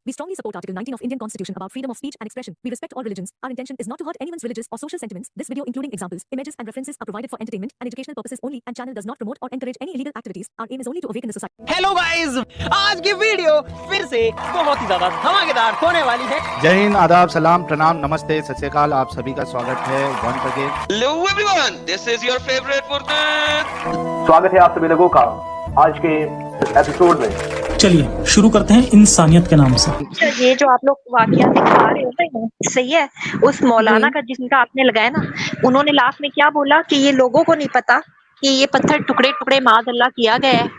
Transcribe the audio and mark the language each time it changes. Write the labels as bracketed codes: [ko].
[en] We strongly support Article 19 of Indian Constitution about freedom of speech and expression. We respect all religions. Our intention is not to hurt anyone's religious or social sentiments. This video, including examples, images and references, are provided for entertainment and educational purposes only and channel does not promote or encourage any illegal activities. Our aim is only to awaken the society. Hello guys, [hi] आज की video फिर से बहुत ही ज्यादा धमाकेदार होने वाली है। जय हिंद, आदाब, सलाम, प्रणाम, नमस्ते, सत श्री अकाल। आप सभी का स्वागत है [en] Once again. Hello everyone, this is your favorite Furqan। [hi] स्वागत है आप सभी लोगों का आज के एपिसोड में। चलिए शुरू करते हैं इंसानियत के नाम से। ये जो आप लोग वाकया दिखा रहे हो ना, सही है। उस मौलाना का जिनका आपने लगाया ना, उन्होंने लास्ट में क्या बोला कि ये लोगों को नहीं पता कि ये पत्थर टुकड़े टुकड़े माज़अल्लाह किया गया है।